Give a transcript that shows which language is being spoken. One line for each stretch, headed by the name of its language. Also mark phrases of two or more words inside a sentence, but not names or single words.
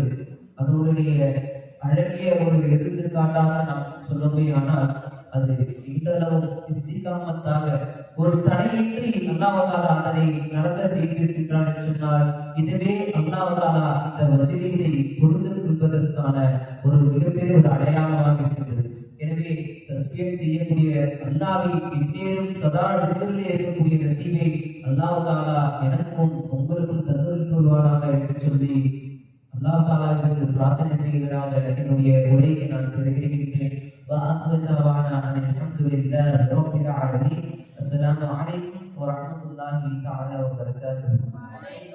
Tamil: அதனுடைய அழகிய ஒரு எடுத்துக்காட்டாக நாம் சொல்லப்போனால் அது இன்றளவும் இஸ்திகாமத்தாக ஒரு தடையின்றி
Arabic: الله تعالى
Tamil: அதனை நடத்த செய்திருக்கின்றான் என்று சொன்னால் இதுவே
Arabic: الله تعالى
Tamil: இந்த மஜ்லிஸை பொறுத்திருப்பதற்கான ஒரு மிகப்பெரிய ஒரு அடையாளமாக இருக்கின்றது. எனவே தஸ்பீஹ் செய்யக்கூடிய அல்லாஹ்வை எந்நேரம் சதா திக்ரிலே இருக்கக்கூடிய நசீபை
Arabic: الله تعالى
Tamil: எனக்கும் உங்களுக்கும் தந்தருள்வானாக என்று சொல்லி
Arabic: الله تعالى
Tamil: பிரார்த்தனை செய்வதாக என்னுடைய உரையை நான் தெரிவிக்கின்றேன்.
Arabic: وآخر دعوانا أن الحمد لله رب العالمين. السلام عليكم ورحمة الله تعالى وبركاته.